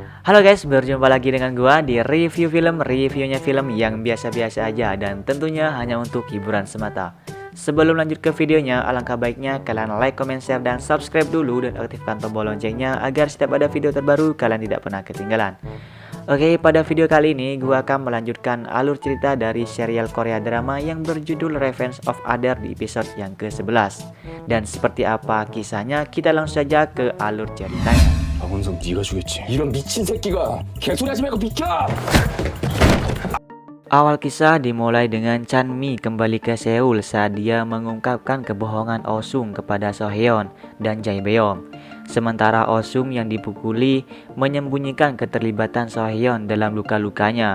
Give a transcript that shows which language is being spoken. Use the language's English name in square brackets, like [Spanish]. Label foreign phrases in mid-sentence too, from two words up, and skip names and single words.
[Indonesian] Halo guys, berjumpa lagi dengan gua di review film, reviewnya film yang biasa-biasa aja dan tentunya hanya untuk hiburan semata. Sebelum lanjut ke videonya, alangkah baiknya kalian [English] like, comment, share, [Indonesian] dan subscribe dulu dan aktifkan tombol loncengnya agar setiap ada video terbaru kalian tidak pernah ketinggalan. Oke, pada video kali ini gua akan melanjutkan alur cerita dari serial Korea drama yang berjudul Revenge of Other di episode yang ke-11. Dan seperti apa kisahnya, kita langsung saja ke alur ceritanya. [Korean] 박원석 네가 주겠지. 이런 미친 새끼가 개소리하지 말고 비켜! [Indonesian] Awal kisah dimulai dengan Chanmi kembali ke Seoul saat dia mengungkapkan kebohongan Oh-sung kepada So-hyun dan Jae-beom. Sementara Oh-sung yang dipukuli menyembunyikan keterlibatan So-hyun dalam luka-lukanya.